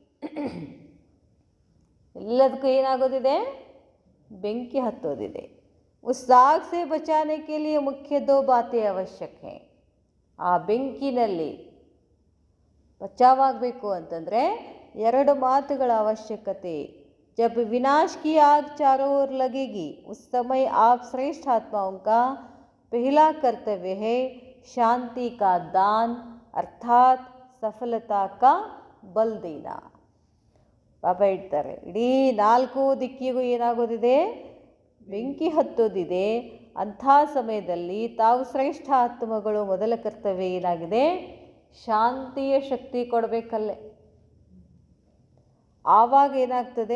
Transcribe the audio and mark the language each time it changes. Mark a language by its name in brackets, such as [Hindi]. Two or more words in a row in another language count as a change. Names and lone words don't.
[Kannada] ಎಲ್ಲದಕ್ಕೂ ಏನಾಗೋದಿದೆ? ಬೆಂಕಿ ಹತ್ತೋದಿದೆ. [Hindi] उस आग से बचाने के लिए मुख्य दो बातें आवश्यक है. [Kannada] ಆ ಬೆಂಕಿನಲ್ಲಿ ಬಚಾವಾಗಬೇಕು ಅಂತಂದರೆ ಎರಡು ಮಾತುಗಳ ಅವಶ್ಯಕತೆ. [Hindi] जब विनाश की आग चारों ओर लगेगी उस समय आप श्रेष्ठ आत्माओं का पहला कर्तव्य है शांति का दान अर्थात सफलता का बल देना. [Kannada] ಬಾಬಾ ಹೇಳ್ತಾರೆ ಇಡೀ 4 ದಿಕ್ಕಿಗೂ ಏನಾಗೋದಿದೆ? ಬೆಂಕಿ ಹತ್ತೋದಿದೆ. ಅಂಥ ಸಮಯದಲ್ಲಿ ತಾವು ಶ್ರೇಷ್ಠ ಆತ್ಮಗಳು ಮೊದಲ ಕರ್ತವ್ಯ ಏನಾಗಿದೆ? ಶಾಂತಿಯ ಶಕ್ತಿ ಕೊಡಬೇಕಲ್ಲೇ. ಆವಾಗ ಏನಾಗ್ತದೆ?